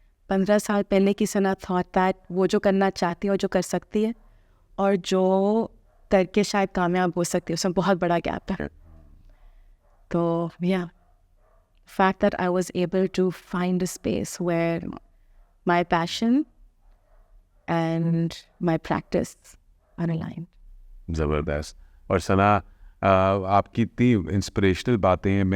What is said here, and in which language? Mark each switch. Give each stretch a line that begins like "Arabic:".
Urdu: 15 سال پہلے کی ثنا
English: thought that
Urdu: وہ جو کرنا چاہتی ہے اور جو کر سکتی ہے اور جو کر کے شاید کامیاب ہو سکتی ہے, اس میں بہت بڑا گیپ ہے.
English: تو yeah, the fact that I was able to find a space where my passion and my practice are aligned.
Urdu: زبردست. اور ثنا, آپ کی اتنی انسپریشنل باتیں ہیں.